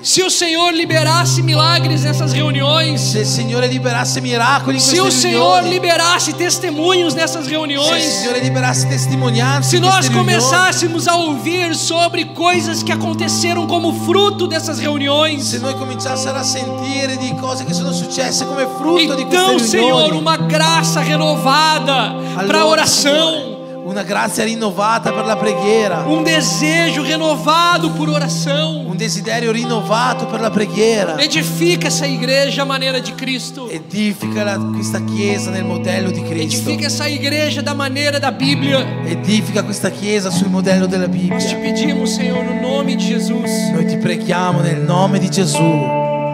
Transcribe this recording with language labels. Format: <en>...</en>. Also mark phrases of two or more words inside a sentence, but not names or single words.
<pt>Se o Senhor liberasse milagres nessas reuniões,</pt> <it>Se il Signore liberasse miracoli in</it> <pt>se o</pt> <it>queste</it> <pt>Senhor</pt> <it>riunioni,</it> <pt>liberasse testemunhos nessas</pt> <it>se il</it> <pt>reuniões,</pt> <it>Signore liberasse testimonianze</it> <pt>se</pt> <it>in</it> <pt>nós</pt> <it>queste riunioni,</it> <pt>começássemos a ouvir sobre coisas que aconteceram como fruto dessas reuniões,</pt> <it>se noi cominciassero a sentire di cose che sono successe come frutto di</it> <pt>então,</pt> <it>queste</it> <pt>Senhor,</pt> <it>riunioni,</it> <pt>uma graça renovada para a</pt> <it>allora,</it> <pt>oração,</pt> <it>Signore, una grazia rinnovata per la preghiera,</it> <pt>desejo renovado por oração.</pt> <it>un desiderio rinnovato per la preghiera.</it> <pt>Edifica essa igreja à maneira de Cristo.</pt> <it>Edifica questa chiesa nel modello di Cristo.</it> <pt>Edifica essa igreja da maneira da Bíblia.</pt> <it>Edifica questa chiesa sul modello della</it> <pt>Nós te</pt> <it>Bibbia.</it> <pt>pedimos, Senhor, no nome de Jesus.</pt> <it>Noi ti preghiamo nel nome di Gesù.</it>